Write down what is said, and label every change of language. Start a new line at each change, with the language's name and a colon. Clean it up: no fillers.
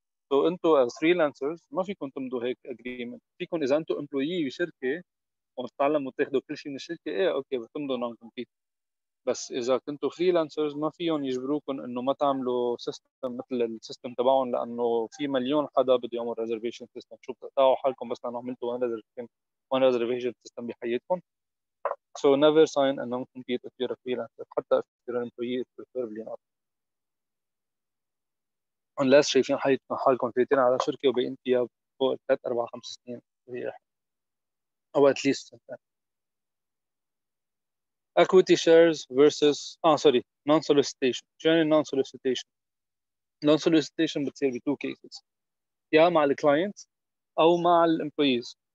Arabic: سو انتم as freelancers ما فيكم تمضوا هيك اجريمنت. فيكم اذا انتم امبلويي بشركه وتتعلموا تاخذوا كل شيء من الشركه، ايه اوكي بتمضوا نون كومبيت. بس اذا كنتوا فريلانسرز ما فيهم يجبروكم انه ما تعملوا سيستم مثل السيستم تبعهم، لانه في مليون حدا بده يعمل ريزرفيشن سيستم. شو بتقطعوا حالكم بس لانه عملتوا
English: one reservation system
Arabic: بحياتكم.
English: So never sign a non-compete if you're a freelancer.
Arabic: حتى
English: if you're an employee it's preferably not.
Arabic: unless شايفين حالكم فايتين على شركة وباقيين فيها فوق 3 4 5 سنين أو
English: at least
Arabic: سنتين.
English: Equity shares versus sorry non-solicitation.
Arabic: شو يعني non-solicitation؟ non-solicitation بتصير ب 2 cases، يا مع الكلاينت أو مع الامبلويز.